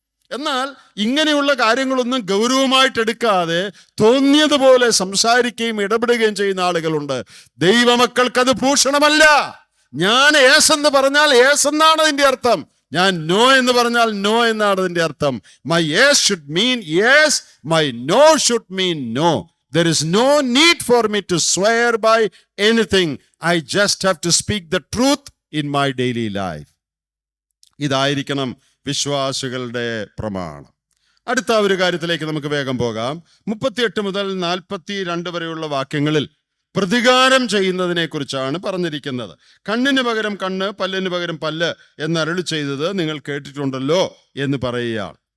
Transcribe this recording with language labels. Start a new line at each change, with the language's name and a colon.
Malayalam: എന്നാൽ ഇങ്ങനെയുള്ള കാര്യങ്ങളൊന്നും ഗൗരവമായിട്ടെടുക്കാതെ തോന്നിയതുപോലെ സംസാരിക്കുകയും ഇടപെടുകയും ചെയ്യുന്ന ആളുകളുണ്ട്. ദൈവമക്കൾക്കത് ഭൂഷണമല്ല. ഞാൻ യേസ് എന്ന് പറഞ്ഞാൽ യേസ് എന്നാണ് അതിൻ്റെ അർത്ഥം. ഞാൻ നോ എന്ന് പറഞ്ഞാൽ നോ എന്നാണ് അതിൻ്റെ അർത്ഥം.
English: My yes should mean yes, my no should mean no. There is no need for me to swear by anything. I just have to speak the truth in my daily life.
Malayalam: ഇതായിരിക്കണം വിശ്വാസികളുടെ പ്രമാണം. അടുത്ത ഒരു കാര്യത്തിലേക്ക് നമുക്ക് വേഗം പോകാം. 38 മുതൽ 42 വരെയുള്ള വാക്യങ്ങളിൽ പ്രതികാരം ചെയ്യുന്നതിനെ കുറിച്ചാണ് പറഞ്ഞിരിക്കുന്നത്. കണ്ണിന് പകരം കണ്ണ്, പല്ലിന് പകരം പല്ല് എന്ന് അരുളി ചെയ്തത് നിങ്ങൾ കേട്ടിട്ടുണ്ടല്ലോ എന്ന് പറയുകയാണ്.